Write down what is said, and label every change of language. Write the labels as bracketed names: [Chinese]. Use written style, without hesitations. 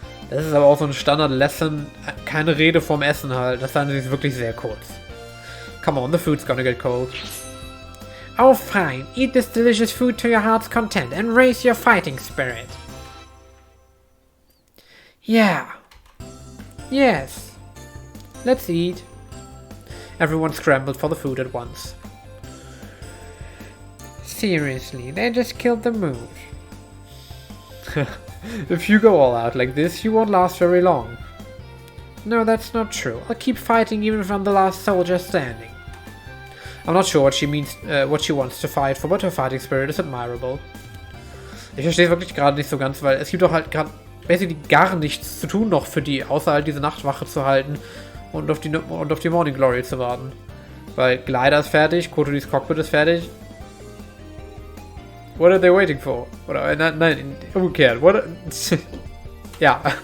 [German] Das ist aber auch so ein Standard-Lesson. Keine Rede vom Essen halt. Das fand ich wirklich sehr kurz. [English] Come on, the food's gonna get cold. Oh fine, eat this delicious food to your heart's content and raise your fighting spirit. Yeah. Yes. Let's eat. Everyone scrambled for the food at once. Seriously, they just killed the mood. If you go all out like this, you won't last very long. No, that's not true. I'll keep fighting even if I'm the last soldier standing. I'm not sure what she means, what she wants to fight for, but her fighting spirit is admirable. [German] Ich verstehe es wirklich gerade nicht so ganz, weil es gibt doch halt gerade basically gar nichts zu tun noch für die, außer halt diese Nachtwache zu halten und auf die Morning Glory zu warten. Weil Glider ist fertig, Kotoris Cockpit ist fertig. [English] What are they waiting for? [German] Oder, nein, umgekehrt. Ja.